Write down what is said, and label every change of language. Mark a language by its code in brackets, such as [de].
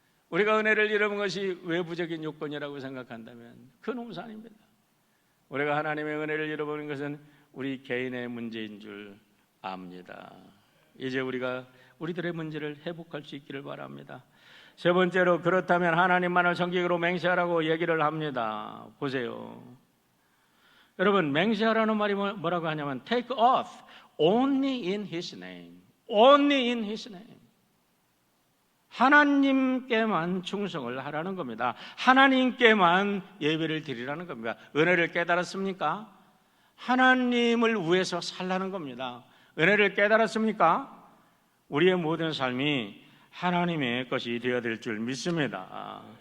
[ko] 우리가 은혜를 잃어본 것이 외부적인 요건이라고 생각한다면 큰 오산입니다. 우리가 하나님의 은혜를 잃어버린 것은 우리 개인의 문제인 줄 압니다. 이제 우리가 우리들의 문제를 회복할 수 있기를 바랍니다. 세 번째로, 그렇다면 하나님만을 정직으로 맹세하라고 얘기를 합니다. 보세요. 여러분, 맹세하라는 말이 뭐라고 하냐면 [en] take oath only in His name. Only in His name. [ko] 하나님께만 충성을 하라는 겁니다. 하나님께만 예배를 드리라는 겁니다. 은혜를 깨달았습니까? 하나님을 위해서 살라는 겁니다. 은혜를 깨달았습니까? 우리의 모든 삶이 하나님의 것이 되어야 될 줄 믿습니다.